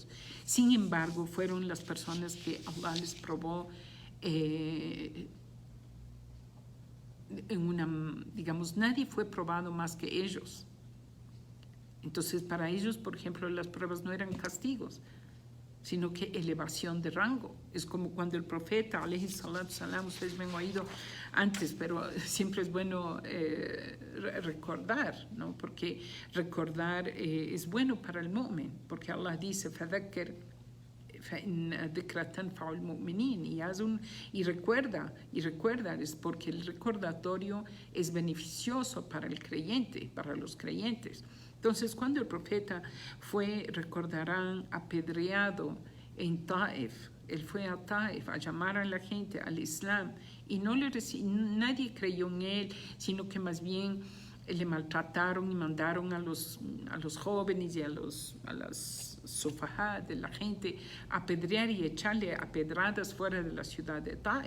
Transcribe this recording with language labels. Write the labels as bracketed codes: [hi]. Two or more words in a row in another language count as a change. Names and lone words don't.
[es] Sin embargo, fueron las personas que Allah les probó digamos, nadie fue probado más que ellos. Entonces, para ellos, por ejemplo, las pruebas no eran castigos, sino que elevación de rango. Es como cuando el profeta, [ar] عليه الصلاة السلام, [es] ustedes me han oído antes, pero siempre es bueno recordar, ¿no? Porque recordar es bueno para el mu'min, porque Allah dice, [ar] فَذَكِّرْ فَإِنَّ ذِكْرَ تَنْفَعُ الْمُؤْمِنِينَ, [es] y recuerda, es porque el recordatorio es beneficioso para el creyente, para los creyentes. Entonces, cuando el profeta fue, recordarán, apedreado en Taif, él fue a Taif a llamar a la gente al Islam y nadie creyó en él, sino que más bien le maltrataron y mandaron a los jóvenes y a las sufajá de la gente a apedrear y echarle a pedradas fuera de la ciudad de Taif.